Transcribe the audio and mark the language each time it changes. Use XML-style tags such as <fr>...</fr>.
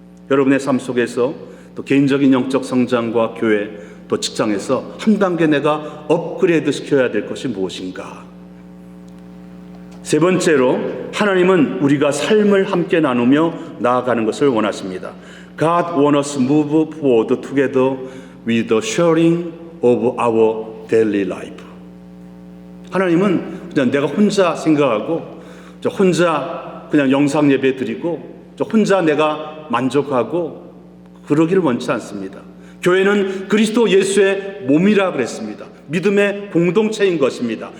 <ko>여러분의 삶 속에서 또 개인적인 영적 성장과 교회, 또 직장에서 한 단계 내가 업그레이드 시켜야 될 것이 무엇인가? 세 번째로, 하나님은 우리가 삶을 함께 나누며 나아가는 것을 원하십니다.</ko> <en>God wants us to move forward together with the sharing of our daily life.</en> <ko>하나님은 그냥 내가 혼자 생각하고, 혼자 그냥 영상 예배 드리고, 혼자 내가 만족하고 그러기를 원치 않습니다. 교회는 그리스도 예수의 몸이라 그랬습니다. 믿음의 공동체인 것입니다.</ko>